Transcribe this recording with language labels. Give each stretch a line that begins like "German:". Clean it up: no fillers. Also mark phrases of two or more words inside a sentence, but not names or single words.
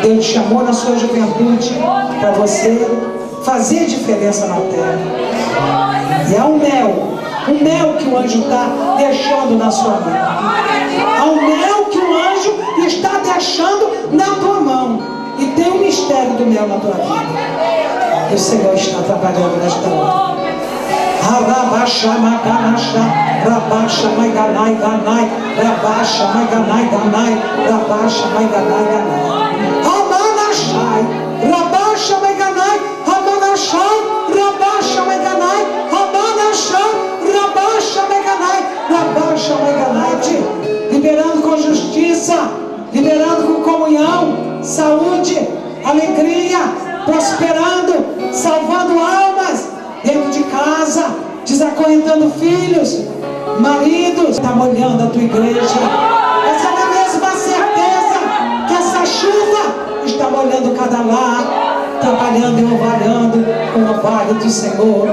Portuguese: Deus te chamou na sua juventude para você fazer diferença na terra. E há um mel que o anjo está deixando na sua mão. Há um mel que o anjo está deixando na tua mão. E tem um mistério do mel na tua vida. E o Senhor está trabalhando nesta hora. Rabaixa, maganaixa, rabaixa, maiganai, ganai, rabaixa, maiganai, ganai, rabaixa, maiganai, ganai. Ramanachai, rabaixa, maiganai, ramanachai, rabaixa, maiganai, ramanachai, rabaixa, maiganai, rabaixa, maiganai. Liberando com justiça, liberando com comunhão, saúde, alegria, prosperando, salvando almas dentro de casa, desacorrentando filhos, maridos. Está molhando a tua igreja. Essa é a mesma certeza que essa chuva está molhando cada lar, trabalhando e orvalhando com o orvalho do Senhor.